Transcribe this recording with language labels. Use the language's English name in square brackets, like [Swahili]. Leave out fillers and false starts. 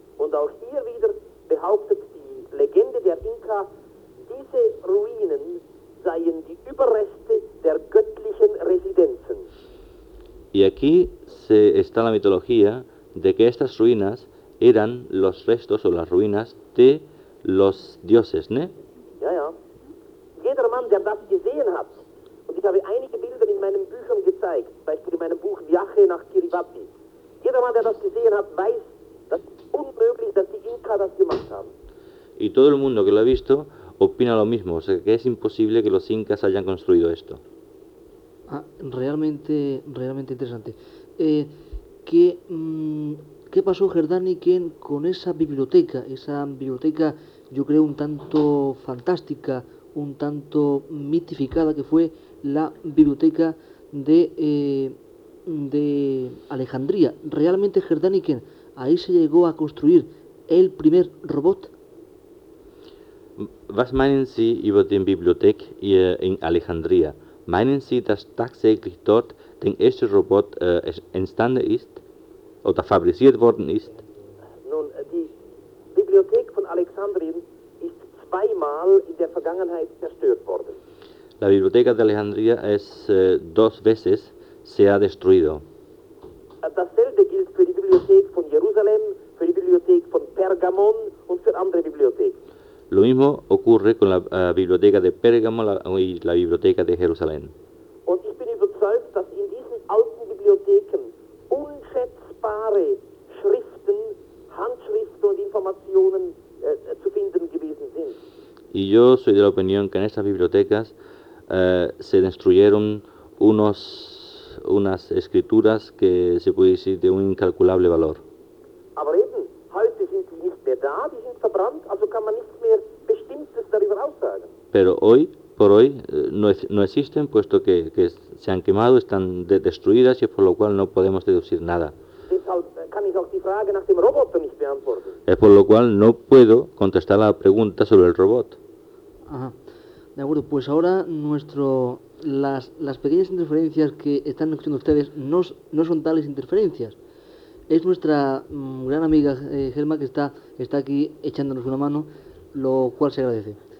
[German] Und auch hier wieder behauptet die Legende der Inka, diese Ruinen seien die Überreste der göttlichen Residenzen. [Spanish] Y aquí está la mitología de que estas ruinas eran los restos o las ruinas de los dioses, ¿no? [German] Ja, ja. Jeder Mann, der das gesehen hat, und ich habe einige Bilder in meinen Büchern gezeigt, zum Beispiel in meinem Buch Viaje nach Kiribati. Jeder Mann, der das gesehen hat, weiß, dass es unmöglich ist, dass die Inka das gemacht haben. [Spanish] Y todo el mundo que lo ha visto opina lo mismo, o sea, que es imposible que los Incas hayan construido esto. Ah, realmente, realmente interesante. ¿Qué pasó, Gerdani, con esa biblioteca? Esa biblioteca, yo creo, un tanto fantástica, un tanto mitificada, que fue la biblioteca de Alejandría. ¿Realmente, Gerdaniken, ahí se llegó a construir el primer robot? [German] Was meinen Sie über die Bibliothek in Alejandría? Meinen Sie, dass tatsächlich dort der erste Robot entstanden ist oder fabriziert worden ist? Nun, die Bibliothek von Alexandrien ist zweimal in der Vergangenheit zerstört worden. [Spanish] La biblioteca de Alejandría es dos veces se ha destruido. [German] Dasselbe gilt für die Bibliothek von Jerusalem, für die Bibliothek von Pergamon und für andere Bibliotheken. [Spanish] Lo mismo ocurre con la biblioteca de Pérgamo y la biblioteca de Jerusalén. [German] Und ich bin überzeugt, dass in diesen alten Bibliotheken unschätzbare Schriften, Handschriften und Informationen zu finden gewesen sind. [Spanish] Y yo soy de la opinión que en estas bibliotecas se destruyeron unas escrituras que se puede decir de un incalculable valor. [German] Aber eben, heute sind sie nicht mehr da, die sind verbrannt, also kann man nichts mehr Bestimmtes darüber aussagen. [Spanish] Pero hoy, por hoy, no existen, puesto que se han quemado, están destruidas, y por lo cual no podemos deducir nada. [German] Deshalb kann ich auch die Frage nach dem Roboter nicht beantworten. [Spanish] Es por lo cual no puedo contestar la pregunta sobre el robot. Ajá. De acuerdo, pues ahora las pequeñas interferencias que están escuchando ustedes no son tales interferencias. Es nuestra gran amiga Gemma que está aquí echándonos una mano, lo cual se agradece.